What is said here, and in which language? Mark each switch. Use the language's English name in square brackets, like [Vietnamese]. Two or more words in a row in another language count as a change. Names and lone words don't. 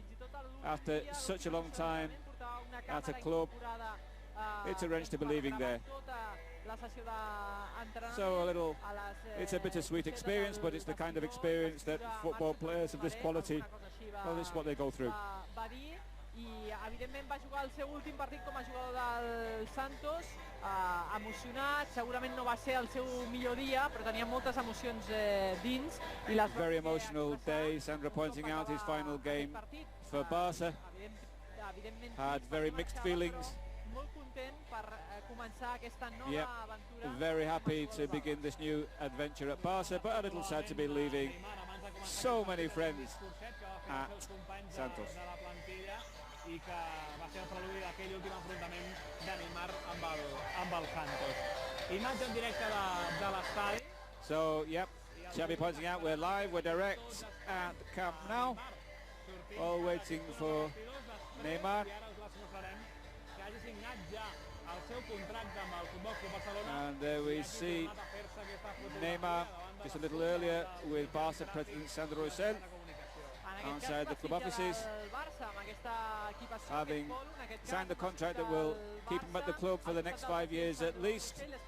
[English] After such a long time at a club, it's a wrench to be leaving there. So it's a bittersweet experience, but it's the kind of experience that football players of this quality, well, this is what they go through. [Catalan] I evidentment va jugar el seu últim partit com a jugador del Santos, emocionat, segurament no va ser el seu millor dia, però tenia moltes emocions dins. [English] Very emotional day, Sandra pointing out his final game for Barca. Had very mixed feelings. [Catalan] Molt content per començar aquesta nova aventura. [English] Very happy to begin this new adventure at Barca, but a little sad to be leaving so many friends at Santos. [Catalan] I que va ser el preludi d'aquell últim enfrontament de Neymar amb el Santos. Imatge en directe de l'estadi. [English] So, yep, Xavi pointing out we're live, we're direct at Camp Nou, all waiting for Neymar. And there we see Neymar just a little earlier with Barca President Sandro Rosell outside the club offices, having signed a contract that will keep him at the club for the next 5 years at least.